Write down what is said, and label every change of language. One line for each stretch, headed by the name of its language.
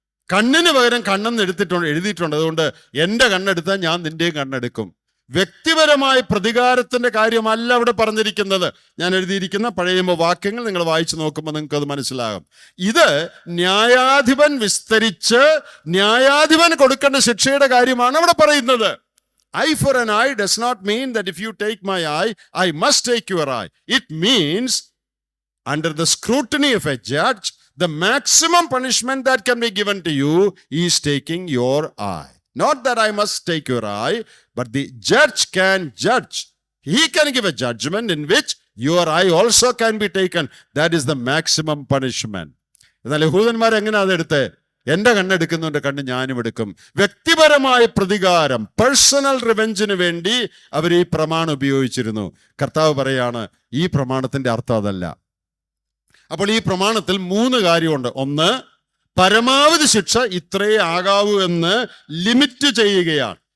Malayalam: കണ്ണിന് പകരം കണ്ണെന്ന് എഴുതിയിട്ടുണ്ട്. അതുകൊണ്ട് എൻ്റെ കണ്ണെടുത്താൽ ഞാൻ നിന്റെയും കണ്ണെടുക്കും. വ്യക്തിപരമായ പ്രതികാരത്തിന്റെ കാര്യമല്ല അവിടെ പറഞ്ഞിരിക്കുന്നത്. ഞാൻ എഴുതിയിരിക്കുന്ന പഴയ വാക്യങ്ങൾ നിങ്ങൾ വായിച്ചു നോക്കുമ്പോൾ നിങ്ങൾക്ക് അത് മനസ്സിലാകും. ഇത് ന്യായാധിപൻ വിസ്തരിച്ച് ന്യായാധിപൻ കൊടുക്കേണ്ട ശിക്ഷയുടെ കാര്യമാണ് അവിടെ പറയുന്നത്.
English: Eye for an eye does not mean that if you take my eye, I must take your eye. It means under the scrutiny of a judge, the maximum punishment that can be given to you is taking your eye. Not that I must take your eye, but the judge can judge. He can give a judgment in which your eye also can be taken. That is the maximum punishment.
Malayalam: എന്നാൽ യഹൂദന്മാർ എങ്ങനെ അതെടുത്ത്? എന്റെ കണ്ണെടുക്കുന്നവന്റെ കണ്ണ് ഞാനും എടുക്കും. വ്യക്തിപരമായ പ്രതികാരം,
English: personal റിവെഞ്ചിന്
Malayalam: വേണ്ടി അവർ ഈ പ്രമാണം ഉപയോഗിച്ചിരുന്നു. കർത്താവ് പറയാണ് ഈ പ്രമാണത്തിന്റെ അർത്ഥം അതല്ല. അപ്പോൾ ഈ പ്രമാണത്തിൽ 3 കാര്യമുണ്ട്. ഒന്ന്, പരമാവധി ശിക്ഷ ഇത്രയേ ആകാവൂ എന്ന് ലിമിറ്റ് ചെയ്യുകയാണ്.